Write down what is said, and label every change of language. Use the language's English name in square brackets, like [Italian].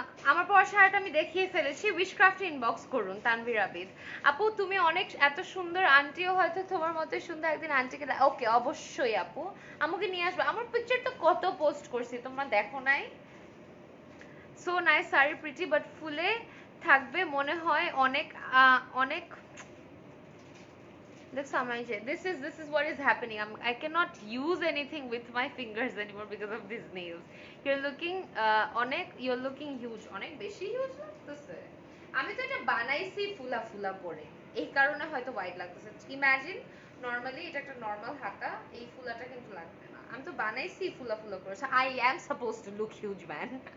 [Bangla] আমার পরা শাড়িটা আমি দেখিয়ে ফেলেছি, উইশক্রাফট ইনবক্স করুন। তানভীর আবিদ আপু, তুমি অনেক এত সুন্দর, আন্টিও হয়তো তোমার মতো সুন্দর, একদিন আন্টিকে। ওকে, অবশ্যই আপু, আমাকে নিয়ে আসবে। আমার পিকচার তো কত পোস্ট করছি, তোমরা দেখো নাই? [English] so nice sari, pretty but [Bangla] ফুলে থাকবে মনে হয় অনেক অনেক। [English] Look, Samaije, this is what is happening. I cannot use anything with my fingers anymore because of these nails. You're looking you're looking huge. [Bangla] অনেক বেশি হিউজ লাগতেছে। আমি তো এটা বানাইছি ফুলা ফুলা করে, এই কারণে হয়তো হোয়াইট লাগতেছে। ইমাজিন নরমালি এটা একটা নরমাল হাতা, এই ফুলাটা কিন্তু লাগবে না। আমি তো বানাইছি ফুলা ফুলা করে। [English] I am supposed to look huge, man.